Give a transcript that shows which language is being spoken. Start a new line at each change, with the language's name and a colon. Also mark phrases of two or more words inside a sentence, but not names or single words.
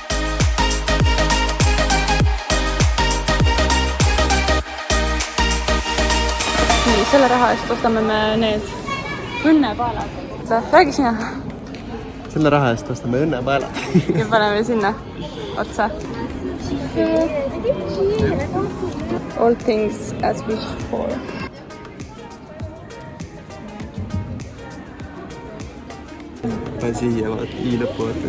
Estonian: Nii, selle raha eest ostame me need õnnepaelad. Räägi sina. Selle raha eest ostame õnnepaelad. Ja paneme sinna otsa.
English: All things as wished for.
Estonian: Pane siia, vaata, I lõppu vaata.